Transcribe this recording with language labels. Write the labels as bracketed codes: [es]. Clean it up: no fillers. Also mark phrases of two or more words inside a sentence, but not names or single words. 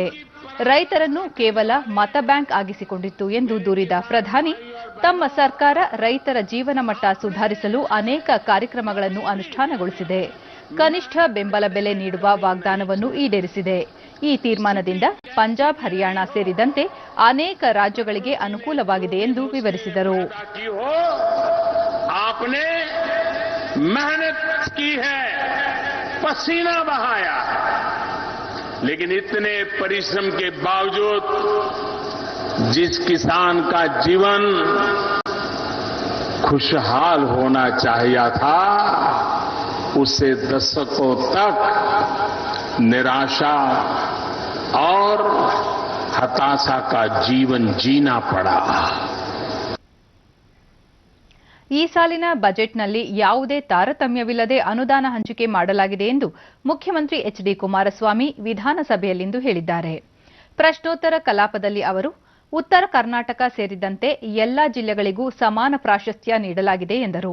[kn] ರೈತರನ್ನು ಕೇವಲ ಮತ ಬ್ಯಾಂಕ್ ಆಗಿಸಿಕೊಂಡಿತ್ತು ಎಂದು ದೂರಿದ ಪ್ರಧಾನಿ, ತಮ್ಮ ಸರ್ಕಾರ ರೈತರ ಜೀವನ ಮಟ್ಟ ಸುಧಾರಿಸಲು ಅನೇಕ ಕಾರ್ಯಕ್ರಮಗಳನ್ನು ಅನುಷ್ಠಾನಗೊಳಿಸಿದೆ. ಕನಿಷ್ಠ ಬೆಂಬಲ ಬೆಲೆ ನೀಡುವ ವಾಗ್ದಾನವನ್ನು ಈಡೇರಿಸಿದೆ. ಈ ತೀರ್ಮಾನದಿಂದ ಪಂಜಾಬ್, ಹರಿಯಾಣ ಸೇರಿದಂತೆ ಅನೇಕ ರಾಜ್ಯಗಳಿಗೆ ಅನುಕೂಲವಾಗಿದೆ ಎಂದು ವಿವರಿಸಿದರು. [hi] पसीना बहाया, लेकिन इतने परिश्रम के बावजूद जिस किसान का जीवन खुशहाल होना चाहिए था, उसे दशकों तक निराशा और हताशा का जीवन जीना पड़ा. [kn] ಈ ಸಾಲಿನ ಬಜೆಟ್ನಲ್ಲಿ ಯಾವುದೇ ತಾರತಮ್ಯವಿಲ್ಲದೆ ಅನುದಾನ ಹಂಚಿಕೆ ಮಾಡಲಾಗಿದೆ ಎಂದು ಮುಖ್ಯಮಂತ್ರಿ ಎಚ್ಡಿ ಕುಮಾರಸ್ವಾಮಿ ವಿಧಾನಸಭೆಯಲ್ಲಿಂದು ಹೇಳಿದ್ದಾರೆ. ಪ್ರಶ್ನೋತ್ತರ ಕಲಾಪದಲ್ಲಿ ಅವರು, ಉತ್ತರ ಕರ್ನಾಟಕ ಸೇರಿದಂತೆ ಎಲ್ಲಾ ಜಿಲ್ಲೆಗಳಿಗೂ ಸಮಾನ ಪ್ರಾಶಸ್ತ್ಯ ನೀಡಲಾಗಿದೆ ಎಂದರು.